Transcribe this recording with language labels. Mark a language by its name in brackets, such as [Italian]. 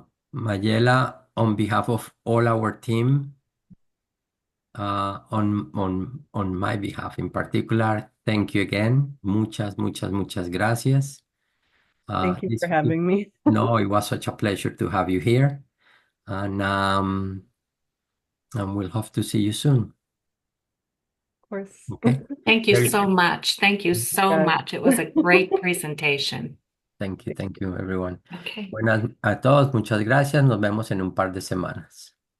[English] Mayela, on behalf of all our team, on my behalf in particular, thank you again. [Spanish] Muchas, muchas, muchas gracias. [English] Thank you for having me. No, it was such a pleasure to have you here, and we'll hope to see you soon. Of course. Okay. Thank you Very so good. much. Thank you so Yes. much. It was a great presentation. Thank you, everyone. Okay. [Spanish] Buenas a todos, muchas gracias. Nos vemos en un par de semanas.